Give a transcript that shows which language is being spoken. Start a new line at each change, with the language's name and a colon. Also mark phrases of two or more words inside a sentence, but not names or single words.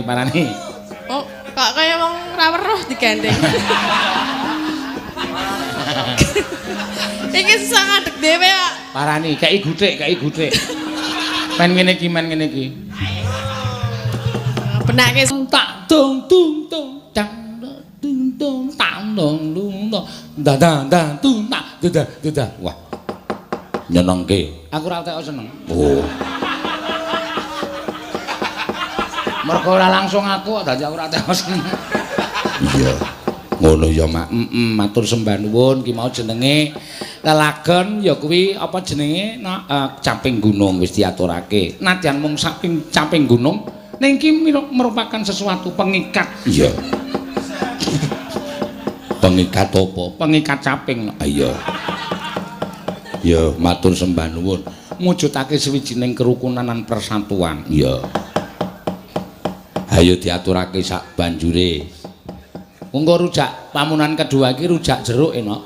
Javanese: Oh, kok kaya wong ra weruh digandeng. Iki susah ngadeg dhewe kok. Parani, kei gutik. Men ngene iki. Benake Tak tung cang tung tang dong lung dadang tung tak dadah. Wah. Nyenengke. Aku ora teko seneng. Oh. Mergo ora langsung aku dadi aku ora teko seneng. Iya. Ngono ya Mak. Matur sembah nuwun ki mau jenenge lelagon ya kuwi apa jenenge Caping Gunung wis diaturake. Nadyan mung Caping Gunung ning ki
Indonesian: merupakan sesuatu pengikat.
Javanese: Iya. Pengikat apa? Pengikat caping. Iya. Ya matur sembah nuwun. Mujudake sawijining kerukunan lan persatuan. Iya. Ayo diaturake sak banjure. Monggo rujak pamunan kedua iki rujak jeruk enak.